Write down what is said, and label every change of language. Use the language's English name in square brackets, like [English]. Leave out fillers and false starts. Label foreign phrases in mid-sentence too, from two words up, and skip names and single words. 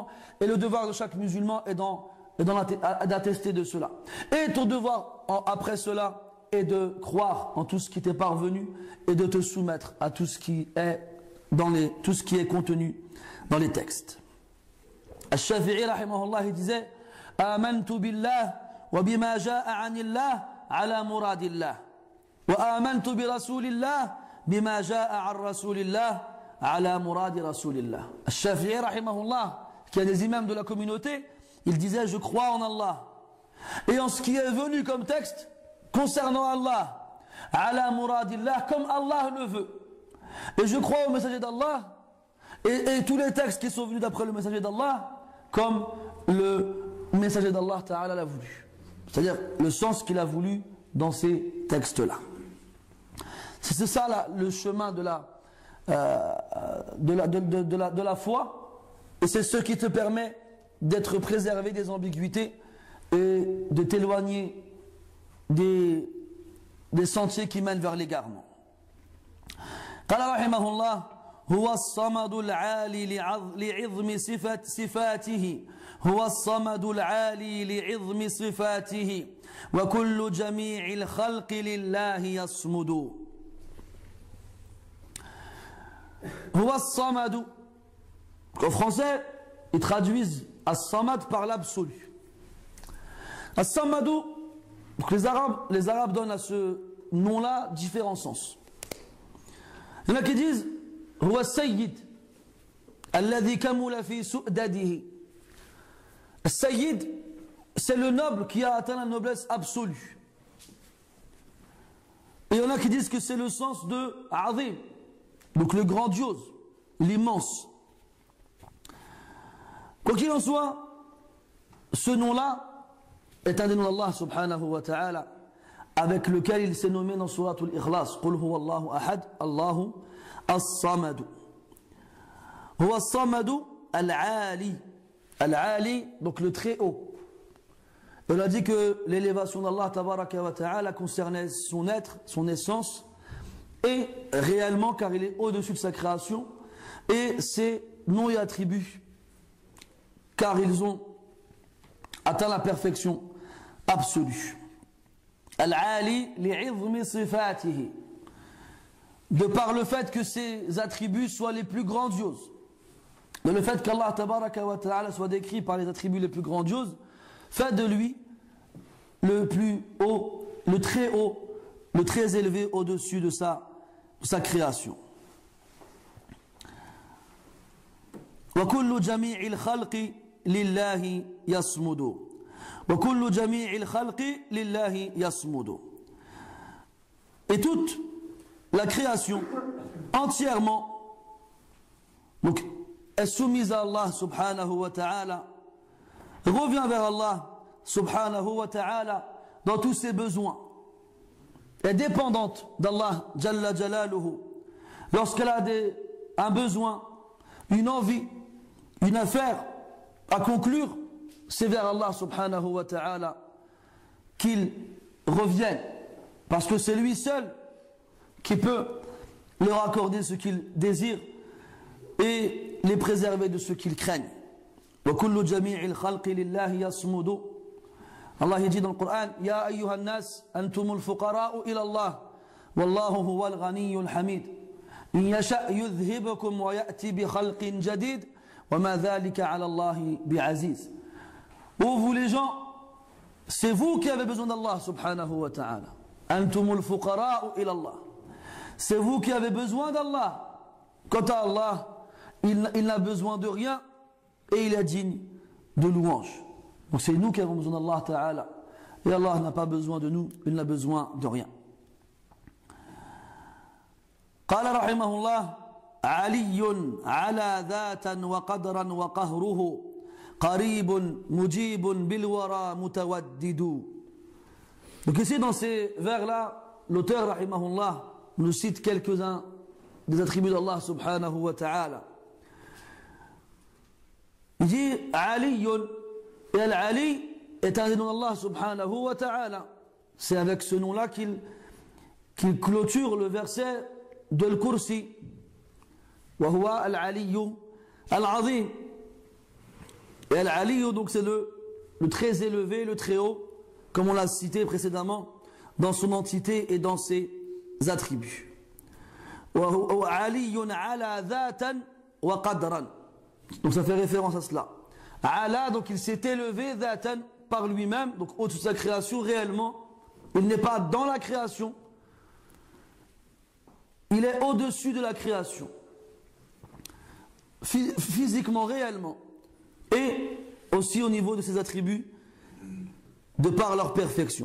[French] Et le devoir de chaque musulman est d'attester de cela. Et ton devoir, après cela, est de croire en tout ce qui t'est parvenu et de te soumettre à tout ce qui est contenu dans les textes. [Arabic] الشافعي رحمه الله, [French] il disait [Arabic] آمنت بالله وبما جاء عن الله على مراد الله وآمنت برسول الله بما جاء عن رسول الله على مراد رسول الله. [French] Al-Shafi'i rahimahullah, qui est des imams de la communauté, il disait je crois en Allah et en ce qui est venu comme texte concernant Allah, [Arabic] على مراد الله, [French] comme Allah le veut. Et je crois au messager d'Allah et tous les textes qui sont venus d'après le messager d'Allah comme le messager d'Allah Ta'ala l'a voulu. C'est-à-dire le sens qu'il a voulu dans ces textes-là. C'est ça là, le chemin de la foi, et c'est ce qui te permet d'être préservé des ambiguïtés et de t'éloigner des sentiers qui mènent vers l'égarement. [Arabic] قال رحمه الله هو الصمد العالي لعظم صفاته هو الصمد العالي لعظم صفاته وكل جميع الخلق لله يصمد هو الصمد. [French] En français, ils traduisent as-samad par l'absolu. As-samadu, les Arabes donnent à ce nom-là différents sens. Il y en a qui disent [Arabic] هو سيد الذي كمل في سؤدده. [French] Sayyid, c'est le noble qui a atteint la noblesse absolue. Et il y en a qui disent que c'est le sens de Azim, donc le grandiose, l'immense. Quoi qu'il en soit, ce nom-là est un des noms d'Allah [Arabic] سبحانه وتعالى, [French] avec lequel il s'est nommé dans Surat al-Ikhlas. [Arabic] قل هو الله أحد الله الصمد. هو الصمد العالي. [French] Al-ali, donc le très haut. On a dit que l'élévation d'Allah [Arabic] تبارك وتعالى [French] concernait son être, son essence, et réellement car il est au-dessus de sa création, et ses noms et attributs, car ils ont atteint la perfection absolue. [Arabic] العالي لعظم صفاته, [French] de par le fait que ses attributs soient les plus grandioses. De le fait qu'Allah [Arabic] تبارك وتعالى [French] soit décrit par les attributs les plus grandioses, fait de lui le plus haut, le très élevé au-dessus de sa création. [Arabic] وكل جميع الخلق لله يصمد وكل جميع الخلق لله يصمد. [French] Et toute la création entièrement donc, est soumise à Allah [Arabic] سبحانه وتعالى, [French] revient vers Allah [Arabic] سبحانه وتعالى [French] dans tous ses besoins, est dépendante d'Allah [Arabic] جل جلاله. [French] Lorsqu'elle a un besoin, une envie, une affaire à conclure, c'est vers Allah [Arabic] سبحانه وتعالى [French] qu'ils reviennent, parce que c'est lui seul qui peut leur accorder ce qu'ils désirent et les préserver de ce qu'ils craignent. [Arabic] وَكُلُّ جَمِيعِ الْخَلْقِ لِلَّهِ يَصْمُدُ. [French] Allah dit dans le Coran, [Arabic] يا أيها الناس أنتم الفقراء إلى الله والله هو الغني الحميد. إن يشأ يذهبكم ويأت بخلق جديد وما ذلك على الله بعزيز. [French] Ô vous les gens, c'est vous qui avez besoin d'Allah [Arabic] سبحانه وتعالى. أنتم الفقراء إلى الله. [French] C'est vous qui avez besoin d'Allah. Quant à Allah, il n'a besoin de rien et il est digne de louange. Donc c'est nous qui avons besoin d'Allah Ta'ala. Et Allah n'a pas besoin de nous, il n'a besoin de rien. [Arabic] قال رحمه الله علي على ذاتا وقدرا وقهره قريب مجيب بالورى متودد. [French] Donc ici dans ces vers-là, l'auteur rahimahullah nous cite quelques-uns des attributs d'Allah [Arabic] سبحانه وتعالى. [French] Il dit Aliyun, et Al-Ali est un des noms d'Allah [Arabic] سبحانه وتعالى. [French] C'est avec ce nom-là qu'il clôture le verset de Al-Kursi. [Arabic] وهو العلي العظيم. [French] Et Al-Aliyu, donc c'est le très élevé, le très haut, comme on l'a cité précédemment, dans son entité et dans ses attributs. [Arabic] وهو علي على ذاتا وقدرا. [French] Donc ça fait référence à cela. Allah, donc il s'est élevé dhatan par lui-même, donc au-dessus de sa création réellement. Il n'est pas dans la création. Il est au-dessus de la création. Physiquement, réellement. Et aussi au niveau de ses attributs, de par leur perfection.